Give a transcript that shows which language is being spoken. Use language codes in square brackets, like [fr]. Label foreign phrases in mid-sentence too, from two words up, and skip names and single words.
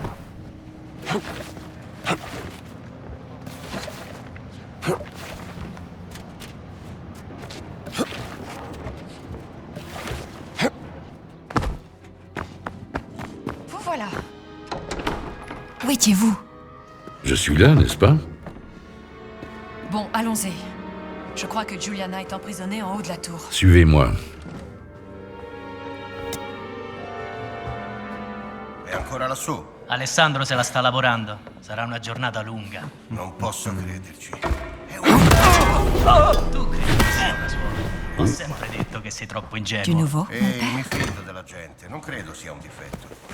[fr] Vous voilà. Où étiez-vous? Je suis là, n'est-ce pas? Bon, allons-y. Je crois que Juliana est emprisonnée en haut de la tour. Suivez-moi. [it] È ancora lassù? Alessandro se la sta lavorando. Sarà una giornata lunga. Non posso crederci. Tu credi che sia una suora? Ho sempre detto che sei troppo ingenuo. [fr] Du nouveau? [it] Ehi, mi fido della gente. Non credo sia un difetto.